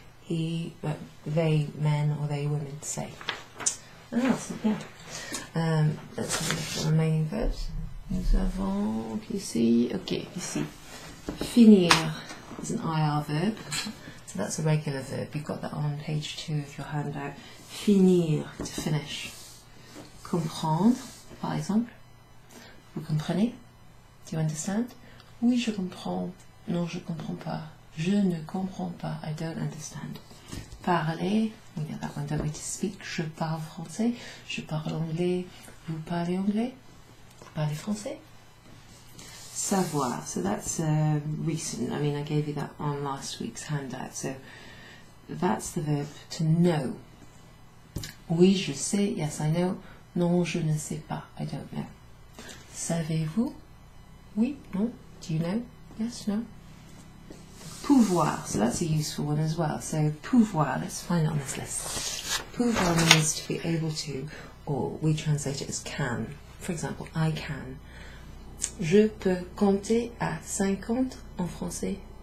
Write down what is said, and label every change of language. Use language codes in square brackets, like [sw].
[en] They men or they women say. [fr] Ah, c'est bien. [en] Let's have a look at the remaining verbs. [fr] Nous avons ici, okay, ici. [en] Finir is an IR verb, so that's a regular verb. You've got that on page 2 of your handout. Finir, to finish. [fr] Comprendre, par exemple. Vous comprenez? [en] Do you understand? [fr] Oui, je comprends. Non, je comprends pas. Je ne comprends pas. [en] I don't understand. Parler, we get that one, don't we? To speak. [fr] Je parle français. Je parle anglais. Vous parlez anglais? Vous parlez français? Savoir. [en] So that's recent. I mean, I gave you that on last week's handout. So that's the verb to know. [fr] Oui, je sais. [en] Yes, I know. [fr] Non, je ne sais pas. [en] I don't know. [fr] Savez-vous? Oui, non. [en] Do you know? Yes, no. Pouvoir, so that's a useful one as well. So pouvoir, let's find it on this list. Pouvoir means to be able to, or we translate it as can. For example, I can. [fr] Je peux compter à 50 en français.